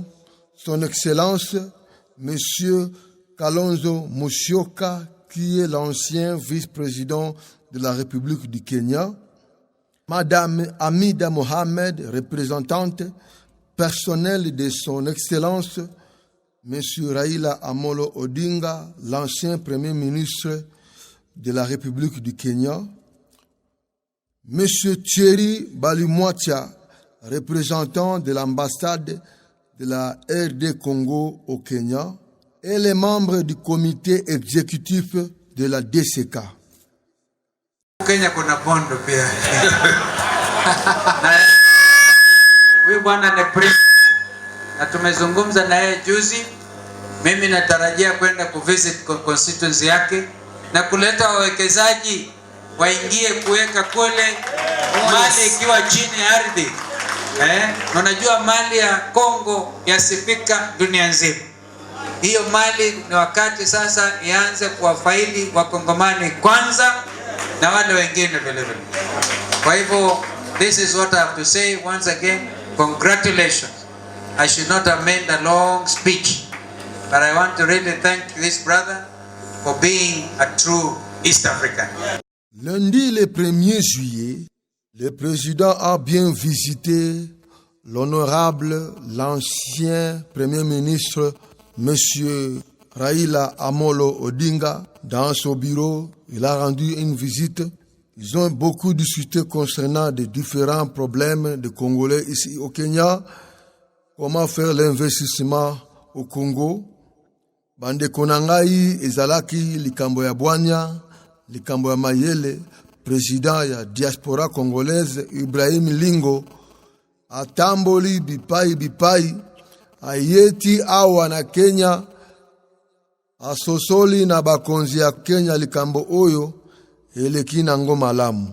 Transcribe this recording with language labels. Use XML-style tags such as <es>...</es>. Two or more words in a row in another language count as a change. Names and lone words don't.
<fr>Son Excellence, Monsieur Kalonzo Musyoka, qui est l'ancien vice-président de la République du Kenya, Madame Hamida Mohamed, représentante personnelle de Son Excellence, Monsieur Raila Amolo Odinga, l'ancien Premier ministre de la République du Kenya, Monsieur Thierry Balimwatia, représentant de l'ambassade de la RD Congo au Kenya, et les membres du comité exécutif de la DCK.</fr> <sw>Kenya kuna bondo pia. Huyu bwana ni prince. Na tumezungumza na yeye juzi. Mimi natarajia kwenda kuvisit constituency yake na kuleta wawekezaji waingie kuweka kule mali ikiwa chini ya ardhi. Unajua mali ya Kongo yasifika dunia nzima. Hiyo mali ni wakati sasa ianze kuwafaidi wakongomani kwanza na wale wengine vile vile. Kwa hivyo,</sw> <en>this is what I have to say once again. Congratulations. I should not have made a long speech, but I want to really thank this brother for being a true East African.</en> <fr>Lundi le 1er juillet, le président a bien visité l'honorable, l'ancien Premier ministre, Monsieur Raila Amolo Odinga, dans son bureau. Il a rendu une visite. Ils ont beaucoup discuté concernant les différents problèmes des Congolais ici au Kenya. Comment faire l'investissement au Congo.</fr> <ln>Bande konangai ezalaki likambo ya Bwanya, likambo ya Mayele, président ya</ln> <fr>diaspora congolaise</fr> <ln>Ibrahim Lingo, atamboli bipai, ayeti awa na Kenya, asosoli na bakonzi ya Kenya likambo oyo, eleki nango malamu.</ln>